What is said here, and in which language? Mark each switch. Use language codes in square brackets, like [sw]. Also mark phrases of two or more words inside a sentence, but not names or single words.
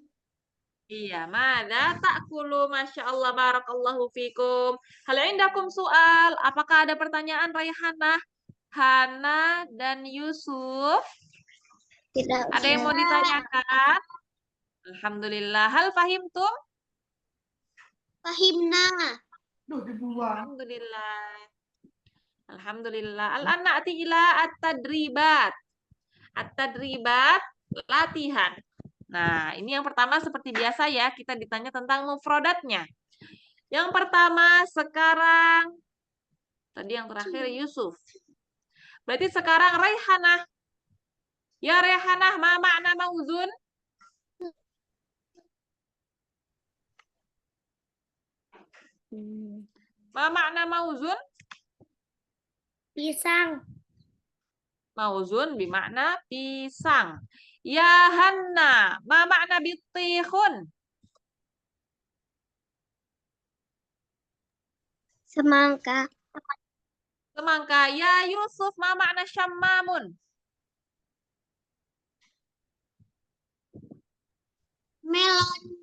[ar] Iya, ماذا تأكل، ما شاء الله، بارك الله فيكم. هل عندكم سؤال, [id] apakah ada pertanyaan Raihanah, Hana, dan Yusuf? Tidak Ada yang mau ditanyakan? [ar] الحمد لله. هل فهمتم? Fahimna. الحمد لله. الحمد لله. الآن نأتي إلى التدريبات. [id] At-tadribat, latihan. Nah, ini yang pertama seperti biasa ya, kita ditanya tentang mufrodatnya. Yang pertama sekarang, tadi yang terakhir Yusuf. Berarti sekarang Raihanah. Ya Raihanah, [ar] ما معنى موزون? ما معنى موزون? [id] Pisang. Mauzun bermakna pisang. [ar] Ya Hanna, ما معنى بطيخ? [id] Semangka. Semangka. [ar] Ya Yusuf, ما معنى شمام? [id] Melon.